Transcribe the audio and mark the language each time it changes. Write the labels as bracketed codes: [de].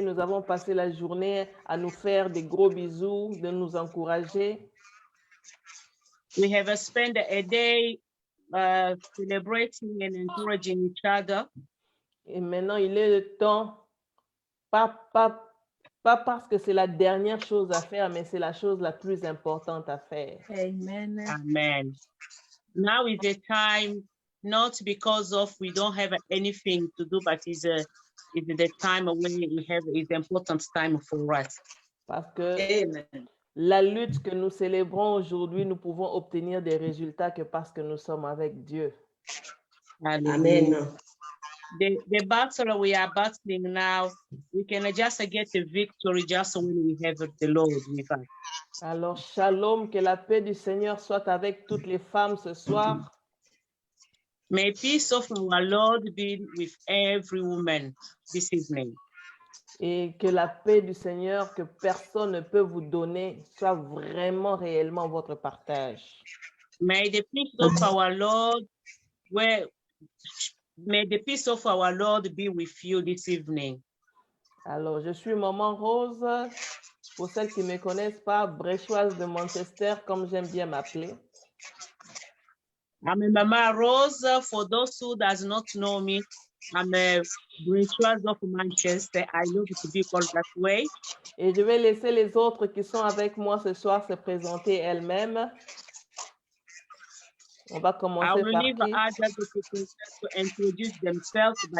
[fr] Nous avons passé la journée à nous faire des gros bisous, de nous encourager. [en] We have spent a day celebrating and encouraging each other. [fr] Et maintenant, il est le temps, pas parce que c'est la dernière chose à faire, mais c'est la chose la plus importante à faire. Amen. Amen. [en] Now is the time, not because of we don't have anything to do, but it's the time when we have is the important time for us. [fr] Parce que Amen. La lutte que nous célébrons aujourd'hui, nous pouvons obtenir des résultats que parce que nous sommes avec Dieu. Amen. [en] The battle we are battling now, we can just get the victory just when we have the Lord with us. [fr] Alors, shalom, que la paix du Seigneur soit avec toutes les femmes ce soir. [en] May peace of our Lord be with every woman this evening. [fr] Et que la paix du Seigneur que personne ne peut vous donner soit vraiment réellement votre partage. [en] May the peace of our Lord, may the peace of our Lord be with you this evening. [fr] Alors, je suis Maman Rose. Pour celles qui ne me connaissent pas, Bréchoise de Manchester, comme j'aime bien m'appeler. [en] I'm a Mama Rose. For those who does not know me, I'm a Bréchoise of Manchester. I love to be called that way. [fr] Et je vais laisser les autres qui sont avec moi ce soir se présenter elles-mêmes. On va commencer [en] I will [fr] par [en] leave [fr] qui? [en] others to introduce themselves,